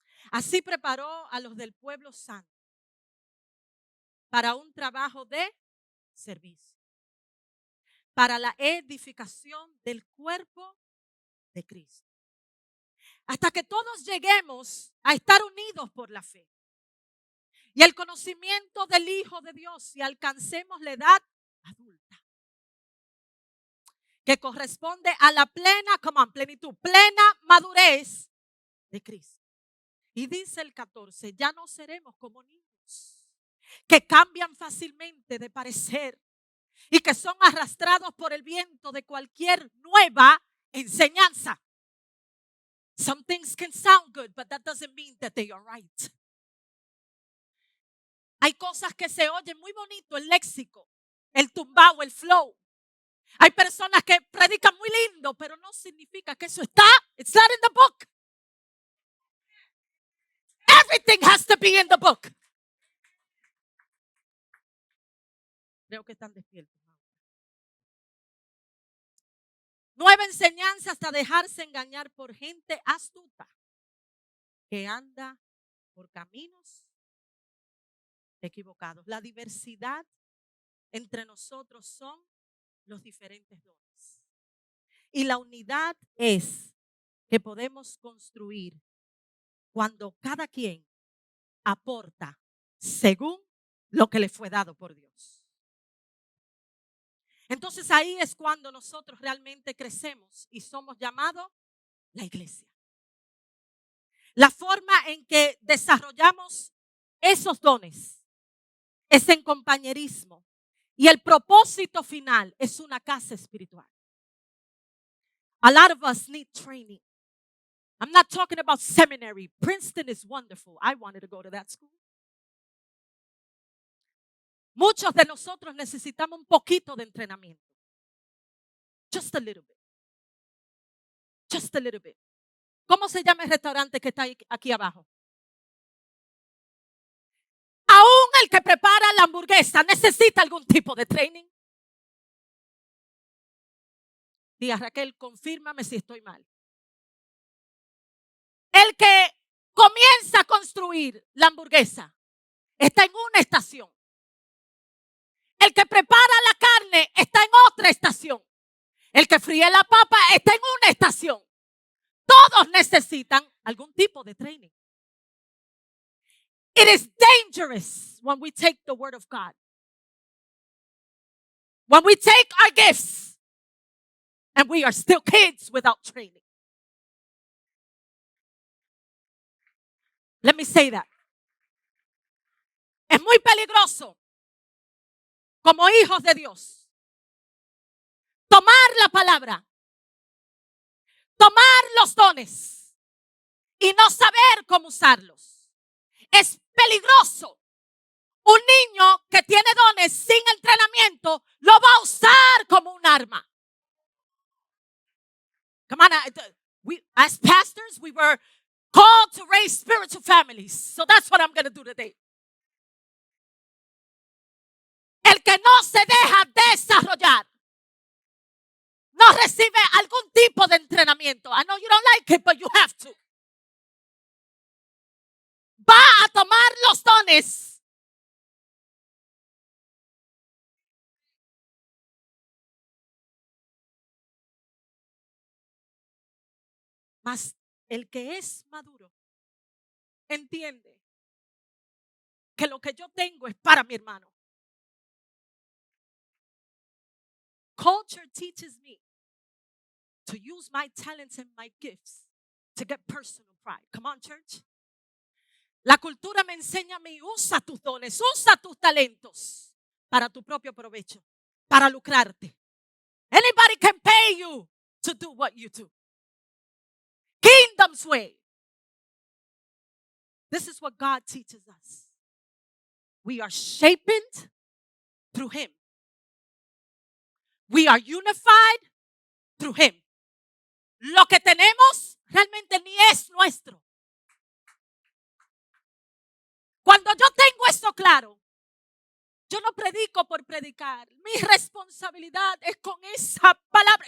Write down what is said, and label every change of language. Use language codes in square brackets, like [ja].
[es] Así preparó a los del pueblo santo para un trabajo de servicio, para la edificación del cuerpo de Cristo, hasta que todos lleguemos a estar unidos por la fe y el conocimiento del Hijo de Dios y alcancemos la edad adulta, que corresponde a la plena, plenitud, plena madurez de Cristo. Y dice el 14, ya no seremos como niños que cambian fácilmente de parecer y que son arrastrados por el viento de cualquier nueva enseñanza. [en] Some things can sound good, but that doesn't mean that they are right. [es] Hay cosas que se oyen muy bonito, el léxico, el tumbao, el flow. Hay personas que predican muy lindo, pero no significa que eso está. [en] It's not in the book. Everything has to be in the book. [es] Creo que están despiertos. Nueva enseñanza hasta dejarse engañar por gente astuta que anda por caminos equivocados. La diversidad entre nosotros son los diferentes dones. Y la unidad es que podemos construir cuando cada quien aporta según lo que le fue dado por Dios. Entonces ahí es cuando nosotros realmente crecemos y somos llamados la iglesia. La forma en que desarrollamos esos dones es en compañerismo y el propósito final es una casa espiritual. [en] A lot of us need training. I'm not talking about seminary. Princeton is wonderful. I wanted to go to that school. [es] Muchos de nosotros necesitamos un poquito de entrenamiento. [en] Just a little bit. [es] Just a little bit. ¿Cómo se llama el restaurante que está aquí abajo? Aún el que prepara la hamburguesa necesita algún tipo de training. Tía Raquel, confírmame si estoy mal. El que comienza a construir la hamburguesa está en una estación. El que prepara la carne está en otra estación. El que fríe la papa está en una estación. Todos necesitan algún tipo de training. [en] It is dangerous when we take the word of God. When we take our gifts and we are still kids without training. Let me say that. [es] Es muy peligroso como hijos de Dios tomar la palabra, tomar los dones y no saber cómo usarlos. Es peligroso. Un niño que tiene dones sin entrenamiento lo va a usar como un arma. [en] Come on, as pastors, we were called to raise spiritual families. So that's what I'm going to do today. [es] El que no se deja desarrollar no recibe algún tipo de entrenamiento. [en] I know you don't like it, but you have to. [es] Va a tomar los dones. Mas el que es maduro entiende que lo que yo tengo es para mi hermano. [en] Culture teaches me to use my talents and my gifts to get personal pride. Come on, church. [es] La cultura me enseña a mí, usa tus dones, usa tus talentos para tu propio provecho, para lucrarte. [en] Anybody can pay you to do what you do. Kingdom's way. This is what God teaches us. We are shaped through Him. We are unified through Him. [es] Lo que tenemos realmente ni es nuestro. Cuando yo tengo esto claro, yo no predico por predicar. Mi responsabilidad es con esa palabra.